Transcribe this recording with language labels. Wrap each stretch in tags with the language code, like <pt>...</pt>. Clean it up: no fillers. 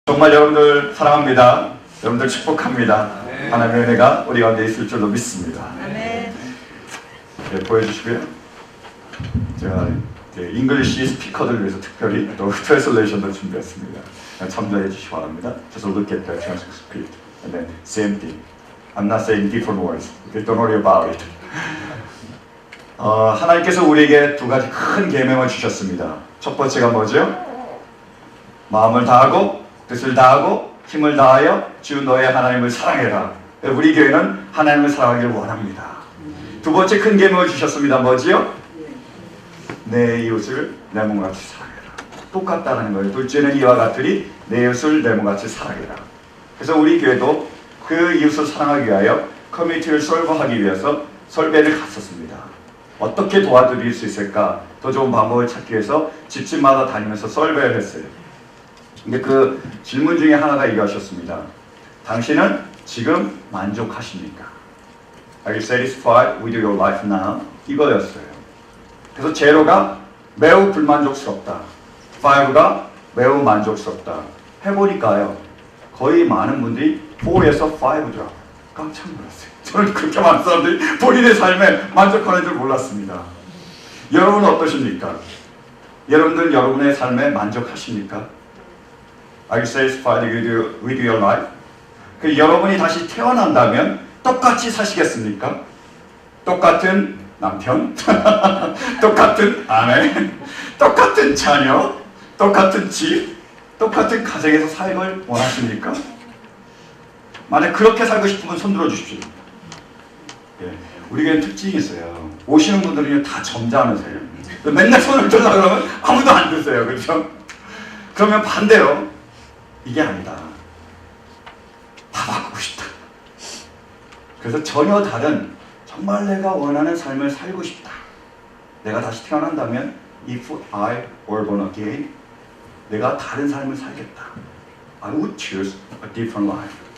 <ko>정말 여러분들 사랑합니다. 여러분들 축복합니다. 하나님의 은혜가 우리 가운데 있을 줄로 믿습니다. 네, 보여주시고요. 제가 잉글리시 스피커들 위해서 특별히 또 트랜슬레이션도 준비했습니다. 참조해 주시기 바랍니다.</ko> <en>Just look at the transcript and then same thing. I'm not saying different words. Don't worry about it.</en> <ko>하나님께서 우리에게 두 가지 큰 계명을 주셨습니다. 첫 번째가 뭐죠? 마음을 다하고 뜻을 다하고 힘을 다하여 주 너의 하나님을 사랑해라. 우리 교회는 하나님을 사랑하기를 원합니다. 두 번째 큰 계명을 주셨습니다. 뭐지요? 내 이웃을 내 몸같이 사랑해라. 똑같다는 거예요. 둘째는 이와 같으리 내 이웃을 내 몸같이 사랑해라. 그래서 우리 교회도 그 이웃을 사랑하기 위하여 커뮤니티를 설거하기 위해서 설배를 갔었습니다. 어떻게 도와드릴 수 있을까? 더 좋은 방법을 찾기 위해서 집집마다 다니면서 설배를 했어요. 근데 그 질문 중에 하나가 이거셨습니다. 당신은 지금 만족하십니까?</ko> <en>Are you satisfied with your life now?</en> <ko>이거였어요. 그래서 제로가 매우 불만족스럽다. 5가 매우 만족스럽다. 해보니까요. 거의 많은 분들이 4에서 5더라고요. 깜짝 놀랐어요. 저는 그렇게 많은 사람들이 본인의 삶에 만족하는 줄 몰랐습니다. 여러분은 어떠십니까? 여러분들 여러분의 삶에 만족하십니까?</ko> <en>Are you satisfied with your life?</en> <ko>그 여러분이 다시 태어난다면 똑같이 사시겠습니까? 똑같은 남편, 똑같은 아내, 똑같은 자녀, 똑같은 집, 똑같은 가정에서 삶을 원하십니까? 만약 그렇게 살고 싶으면 손 들어주십시오. 예, 우리 교회는 특징이 있어요. 오시는 분들은 다 점잖으세요. 맨날 손을 들라 그러면 아무도 안 드세요. 그렇죠? 그러면 반대로 이게 아니다. 다 바꾸고 싶다. 그래서 전혀 다른 정말 내가 원하는 삶을 살고 싶다. 내가 다시 태어난다면</ko> <en>If I were born again</en> <ko>내가 다른 삶을 살겠다.</ko> <en>I would choose a different life.</en>